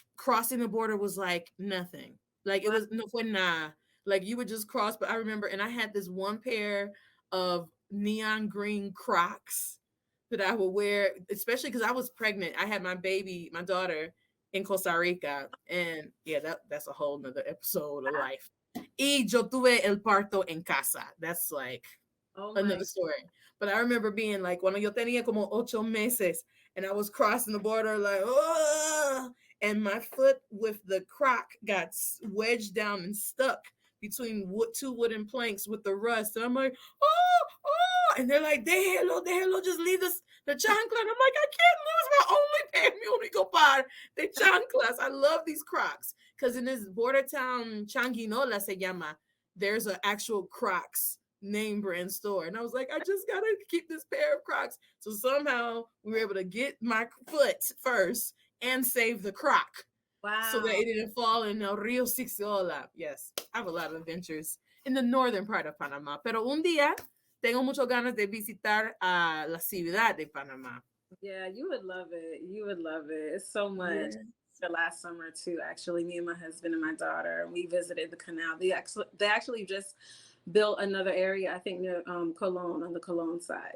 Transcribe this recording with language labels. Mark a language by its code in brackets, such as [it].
[en] crossing the border was like nothing. Like it was [es] no fue nada. [en] Like you would just cross. But I remember, and I had this one pair of neon green Crocs that I would wear, especially because I was pregnant. I had my baby, my daughter, in Costa Rica, and yeah, that's a whole nother episode of life. [es] Y yo tuve el parto en casa. [en] That's like another story. But I remember being like, [es] cuando yo tenía como 8 meses, [en] and I was crossing the border like, oh, and my foot with the Croc got wedged down and stuck between two wooden planks with the rust. And I'm like, oh, and they're like, [es] déjelo, [en] just leave the chancla. And I'm like, I can't lose my only pair, [es] mi único par de chanclas. [en] I love these Crocs. Because in this border town, Changuinola [es] se llama, [en] there's an actual Crocs name brand store. And I was like, I just gotta keep this pair of Crocs. So somehow we were able to get my foot first and save the Croc. Wow. So that it didn't fall in El Rio Sixiola. Yes, I have a lot of adventures in the northern part of Panama. [es] Pero un día tengo muchas ganas de visitar a la ciudad de Panama. [en] Yeah, you would love it. You would love it. It's so much. Yeah. The last summer too, actually, me and my husband and my daughter, we visited the canal. They actually just built another area, I think near Colón, on the Colón side.